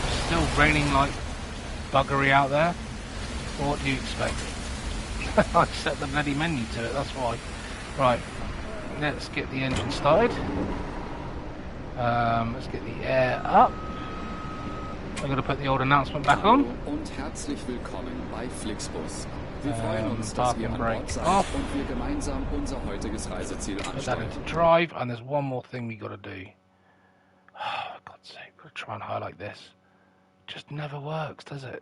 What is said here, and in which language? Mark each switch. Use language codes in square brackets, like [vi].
[en] Still raining like buggery out there. What do you expect? I set the bloody menu to it, that's why. Right, let's get the engine started. Let's get the air up. I'm going to put the old announcement back on. [de] Und herzlich willkommen bei Flixbus. Wir freuen uns, dass ihr an Bord seid und wir gemeinsam unser heutiges Reiseziel [en] Put that [de] ansteuern. [en] into drive, and there's one more thing we got to do. Oh, for God's sake, we've got to try and highlight this. Just never works, does it?